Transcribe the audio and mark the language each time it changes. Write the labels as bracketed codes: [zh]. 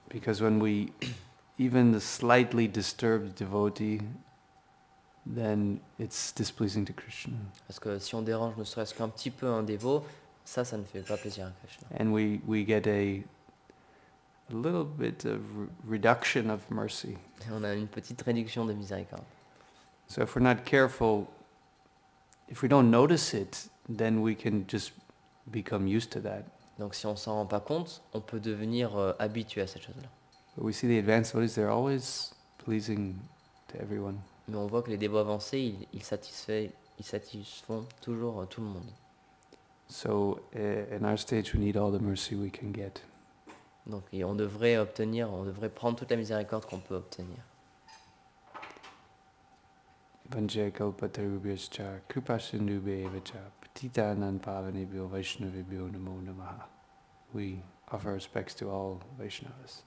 [en] Because when we, even the slightly disturbed devotee, then it's displeasing to Krishna. [fr] Parce que si on dérange ne serait-ce qu'un petit peu un dévot, ça ne fait pas plaisir à Krishna. [en] And we get a little bit of reduction of mercy. [fr] Et on a une petite réduction de miséricorde. [en] So if we're not careful, if we don't notice it, then we can just become used to that. [fr] Donc si on s'en rend pas compte, on peut devenir habitué à cette chose-là. [en] But we see the advanced devotees, they're always pleasing to everyone. [fr] Mais on voit que les dévots avancés, ils satisfont toujours tout le monde. [en] So in our stage, we need all the mercy we can get. [fr] Donc on devrait prendre toute la miséricorde qu'on peut obtenir. [sa] Vanjaya kalpatarubhyascha kripasindubhyevacha patitanam pavanebhyo vaishnavibhyo namo namaha. [en] We offer respects to all Vaishnavas.